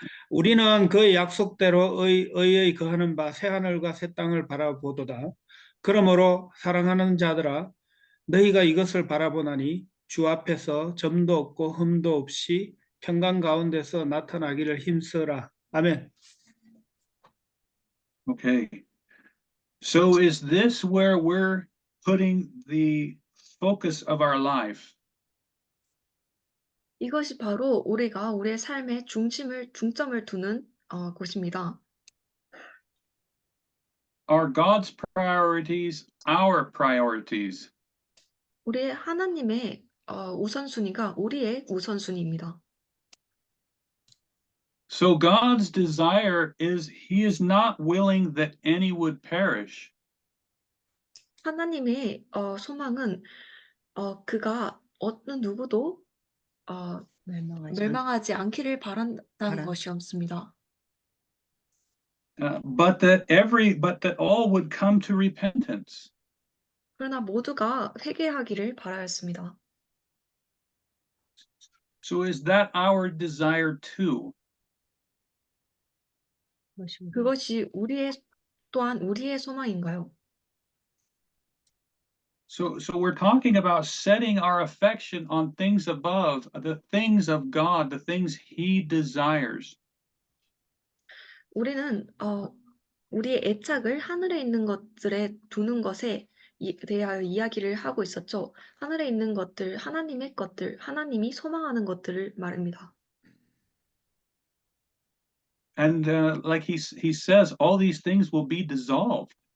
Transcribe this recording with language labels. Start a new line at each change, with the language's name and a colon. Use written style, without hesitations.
Korean: 우리는 그의 약속대로 의의 거하는 바 새하늘과 새 땅을 바라보도다. 그러므로 사랑하는 자들아 너희가 이것을 바라보나니 주 앞에서 점도 없고 흠도 없이 평강 가운데서 나타나기를 힘쓰라. 아멘.
English: Okay. So is this where we're putting the focus of our life?
Korean: 이것이 바로 우리가 우리의 삶의 중점을 두는 곳입니다.
English: Are God's priorities our priorities?
Korean: 우리의 하나님의 우선순위가 우리의 우선순위입니다.
English: So God's desire is He is not willing that any would perish.
Korean: 하나님의 소망은 그가 어느 누구도 멸망하지 않기를 바란다는 것이었습니다.
English: But that all would come to repentance.
Korean: 그러나 모두가 회개하기를 바라였습니다.
English: So is that our desire too?
Korean: 그것이 또한 우리의 소망인가요?
English: So we're talking about setting our affection on things above, the things of God, the things He desires.
Korean: 우리는 우리의 애착을 하늘에 있는 것들에 두는 것에 대하여 이야기를 하고 있었죠. 하늘에 있는 것들, 하나님의 것들, 하나님이 소망하는 것들을 말합니다.
English: And like he says, all these things will be dissolved.